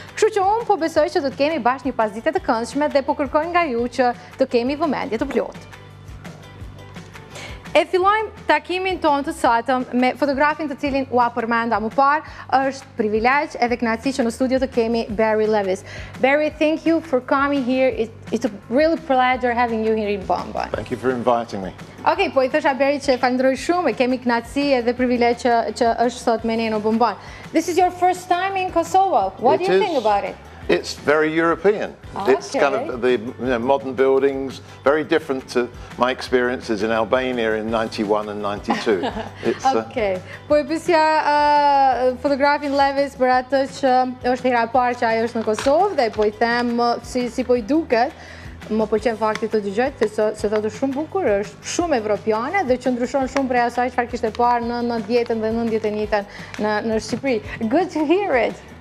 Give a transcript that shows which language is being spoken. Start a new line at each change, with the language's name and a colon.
Albanian: Kështu që unë po besoj që do të kemi bashkë një pasdite të këndshme dhe po kërkoj nga ju që të kemi vëmendje të plotë. E fillojmë takimin tonë të sotëm me fotografin të cilin ua përmenda më parë. Është privilegj edhe kënaqësi që në studio të kemi Barry Levis.
English: Barry, thank you for coming here. It's a real pleasure having you here in Bonbon. Thank you for inviting me.
Albanian: Okay, po I thosha Barry që e falenderoj shumë, e kemi kënaqësi edhe privilegj që është sot me ne në Bonbon.
English: This is your first time in Kosovo. What do you think about it? It's very European. Okay. It's kind of the modern buildings, very different to my experiences in Albania in 91 and 92. Okay.
Albanian: Po e pyesja fotografin Levis për atë që është hera e parë që ajo është në Kosovë dhe po I them si po I duket. Më pëlqen fakti të dëgjoj se thotë shumë bukur, është shumë evropiane dhe që ndryshon shumë prej asaj çfarë kishte parë në 90-tën dhe 91-tën në Shqipëri.
English: Good to hear it.